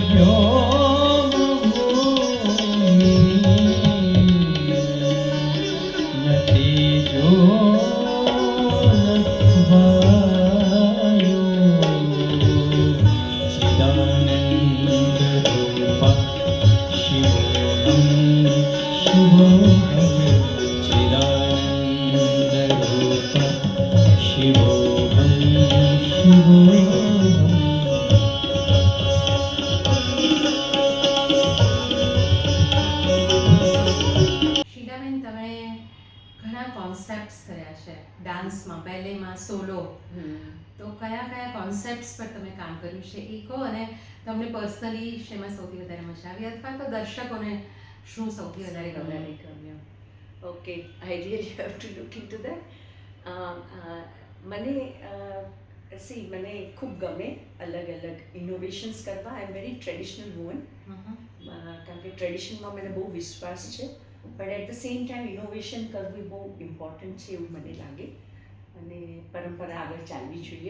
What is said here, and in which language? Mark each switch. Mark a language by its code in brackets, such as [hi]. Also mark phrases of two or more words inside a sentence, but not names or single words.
[sa] व्योमभूमिः न तेजो न वायुः चिदानन्दरूपः शिवोऽहं शिवोऽहं चिदानन्दरूपः शिवोऽहं शिवोऽहम् [gu] શીલાબેન તમે ઘણા કોન્સેપ્ટ્સ કર્યા છે ડાન્સમાં બેલેમાં સોલો તો કયા કયા કોન્સેપ્ટ્સ પર તમે કામ કર્યું છે એ કહો અને તમને પર્સનલી શેમાં સૌથી વધારે મજા આવી અથવા તો દર્શકોને શું સૌથી વધારે ગમ્યું? [en] Okay, I really have to look into that. [gu] મને મને ખૂબ ગમે અલગ અલગ ઇનોવેશન્સ કરવા. [en] I am very traditional woman, [gu] કારણ કે ટ્રેડિશનમાં મને બહુ વિશ્વાસ છે, પણ [en] at the same time [gu] ઇનોવેશન કરવું એ બહુ ઇમ્પોર્ટન્ટ છે એવું મને લાગે અને પરંપરા આગળ ચાલવી જોઈએ.